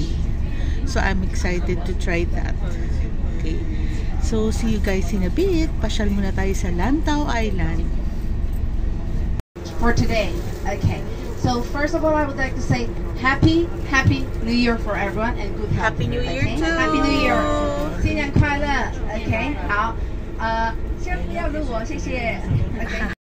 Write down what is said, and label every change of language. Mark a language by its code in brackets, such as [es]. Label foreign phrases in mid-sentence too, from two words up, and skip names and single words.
[en] So I'm excited to try that. Okay. So see you guys in a bit. [tl] Pasyal muna tayo sa Lantau Island. [en] For today. Okay. So first of all, I would like to say Happy New Year for everyone and good health. Happy New Year too. Happy New Year. [zh] 新年快乐. Okay. 好。先不要录我，谢谢。Okay.